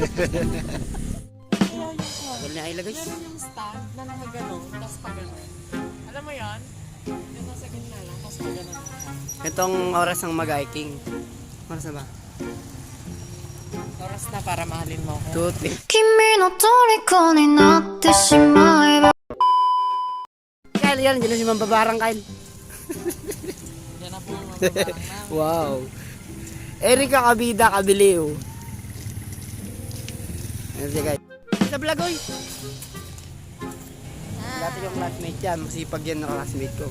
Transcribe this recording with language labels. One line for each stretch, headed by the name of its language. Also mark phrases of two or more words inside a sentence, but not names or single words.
Filipino: Wala na Ayla guys. Yung stand na nakagano, tapos pagano. Alam mo yan? Yung nasa gitna lang, tapos pagano. Itong oras ng mag-hiking. Oras na ba? Oras na para mahalin mo ako. 2:10.
Japanese: 君の虜になってしまえば
Filipino: Kyle, yan. Diyan na si Mambabarang Kyle. Yan na po yung mababarang namin. Wow. Erika Kabida Kabiliw. Ayan siya guys. Sa vlog oy. Dati yung classmate yan. Masipag yan na classmate ko.